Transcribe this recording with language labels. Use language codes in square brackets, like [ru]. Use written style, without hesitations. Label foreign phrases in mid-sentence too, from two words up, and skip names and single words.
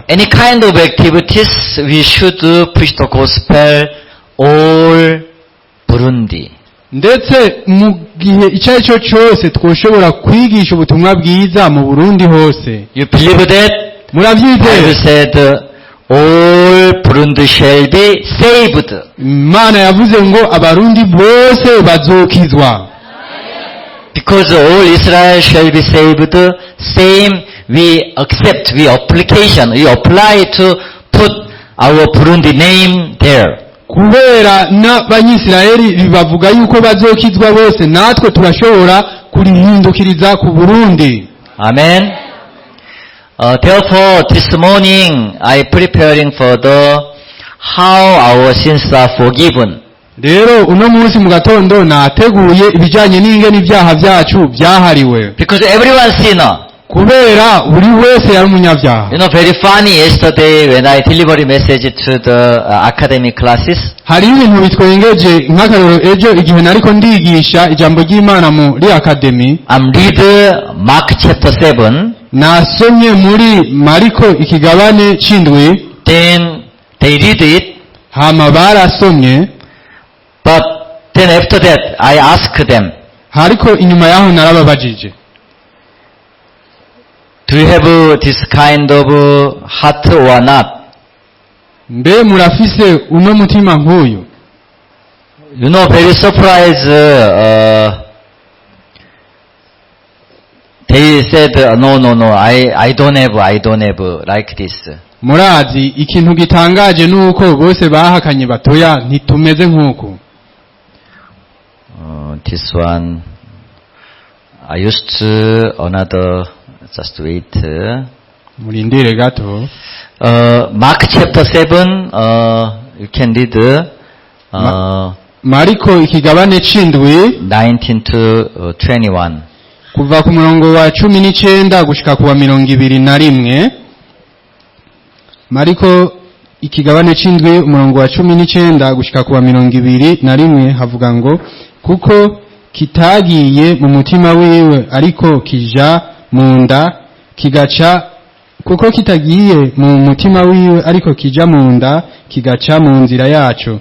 [en] Any kind of activities, we should preach the gospel all Burundi. [rn] Ndetse mu gihe icyo ari cyo cyose twoshobora kwigisha ubutumwa bwiza mu Burundi hose. [en] You believe that? I [rn] Murabyizeye? [en] said all Burundi shall be saved. [rn] Imana yavuze ngo abarundi bose bazokizwa. [en] Because all Israel shall be saved, same we accept, we apply to put our Burundi name there. [rn] Kubera n'abanyisirayeli bavuga yuko bazokizwa bose natwe turashobora kurihindukiriza ku Burundi. [en] Amen. Therefore, this morning I preparing for how our sins are forgiven. [rn] Rero uno munsi mu gatondo nateguye ibijanye n'ingene ibyaha byacu byahariwe. [en] Because everyone sinner. [rn] kubera buri wese yari umunyabyaha. [en] You know, very funny, yesterday when I delivered a message to the academic classes, [rn] Hariho ibintu bitwengeje nk'akarero ejo igihe nariko ndigisha ijambo ry'Imana muri akademi, [en] I'm read Mark chapter 7, [rn] nasomye muri Mariko ikigabane c'indwi, [en] then they read it, [rn] hama barasomye, [en] but then after that I asked them, [rn] hariko inyuma yaho narababajije, [en] do you have this kind of heart or not? [rn] mbe murafise uno mutima nk'uyu? [en] You know, very surprised, they said, no, I don't have like this. [rn] Murazi ikintu gitangaje nuko bose bahakanye batoya ntitumeze nk'uku. [en] This one, I used to another, just wait. [rn] Murindire gato. [en] Mark chapter 7, you can read, [rn] Mariko ikigabane c'indwi [en] 19 to 21. [rn] kuva ku murongo wa 19 gushika ku wa 21. Mariko ikigabane c'indwi umurongo wa 19 gushika ku wa 21 havuga ngo, kuko kitagiye mu mutima wiwe ariko kija mu nda kigaca, kuko kitagiye mu mutima wiwe ariko kija mu nda kigaca mu nzira yaco.